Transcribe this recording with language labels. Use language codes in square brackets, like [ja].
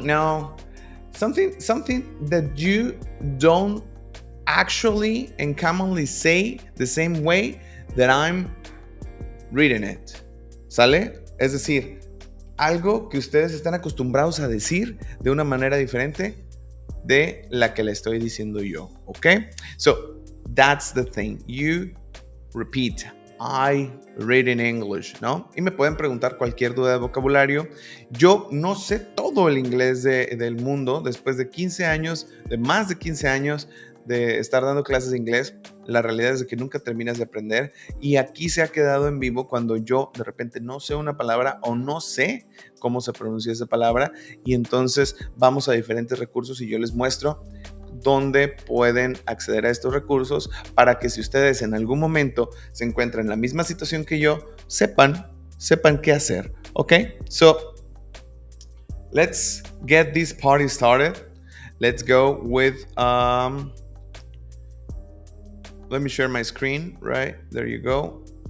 [en] No, something that you don't actually and commonly say the same way that I'm reading it. [es] ¿Sale? Es decir, algo que ustedes están acostumbrados a decir de una manera diferente de la que le estoy diciendo yo, ¿ok? [en] So, that's the thing. You repeat. I read in English, ¿no? [es] Y me pueden preguntar cualquier duda de vocabulario. Yo no sé todo el inglés del mundo después de 15 años, de más de 15 años de estar dando clases de inglés. La realidad es que nunca terminas de aprender y aquí se ha quedado en vivo cuando yo de repente no sé una palabra o no sé cómo se pronuncia esa palabra y entonces vamos a diferentes recursos y yo les muestro dónde pueden acceder a estos recursos para que si ustedes en algún momento se encuentran en la misma situación que yo, sepan qué hacer, ¿ok? [en] So, let's get this party started. Let's go with, let me share my screen, right? There you go.